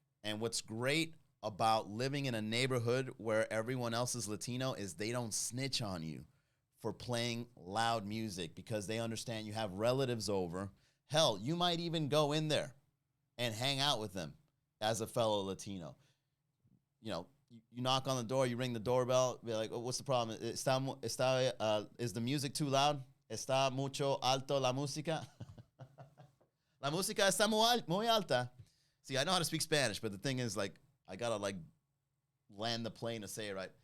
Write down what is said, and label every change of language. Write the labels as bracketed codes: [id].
[en] And what's great about living in a neighborhood where everyone else is Latino is they don't snitch on you for playing loud music because they understand you have relatives over. Hell, you might even go in there and hang out with them as a fellow Latino. You know, you knock on the door, you ring the doorbell, be like, oh, what's the problem? Is the music too loud? [es] Está mucho alto la música? La música está muy alta. [en] See, I know how to speak Spanish, but the thing is, like, I gotta, like, land the plane to say it right.